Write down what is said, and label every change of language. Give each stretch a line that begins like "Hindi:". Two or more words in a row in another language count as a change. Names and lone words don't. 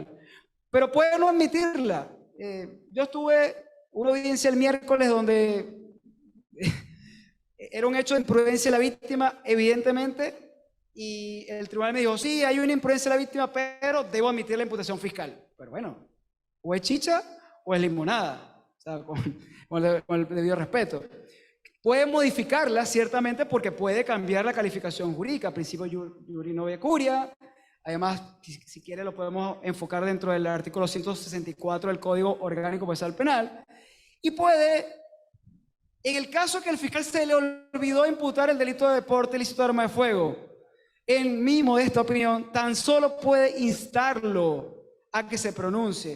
Spanish: Pero puede no admitirla. Yo estuve una audiencia el miércoles donde era un hecho de imprudencia de la víctima, evidentemente, y el tribunal me dijo, sí, hay una imprudencia de la víctima, pero debo admitir la imputación fiscal. Pero bueno, o es chicha o es limonada, o sea, con el debido respeto. Puede modificarla, ciertamente, porque puede cambiar la calificación jurídica,
Latin: principio iuri novi curia.
Spanish: Además, si quiere, lo podemos enfocar dentro del artículo 164 del Código Orgánico Procesal Penal. Y puede, en el caso que el fiscal se le olvidó imputar el delito de porte ilícito de arma de fuego, en mi modesta opinión, tan solo puede instarlo a que se pronuncie.